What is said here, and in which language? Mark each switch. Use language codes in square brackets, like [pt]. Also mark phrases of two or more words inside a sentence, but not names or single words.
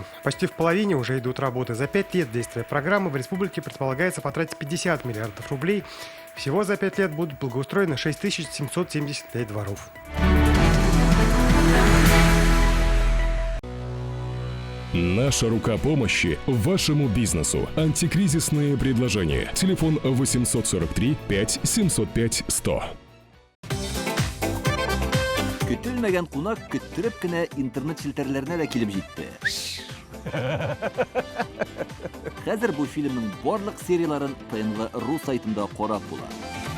[ru] Почти в половине уже идут работы. За 5 лет действия программы в республике предполагается потратить 50 миллиардов рублей. Всего за 5 лет будут благоустроены 6775 дворов. Наша рука помощи вашему бизнесу. Антикризисные предложения. Телефон 843 5 705 100. [tt] Көтелмәгән кунак көттүреп кенә интернет челтәрләренә дә килеп җитте. Хәзер бу фильмның барлык серияларын ТНВ.ру сайтында карап була.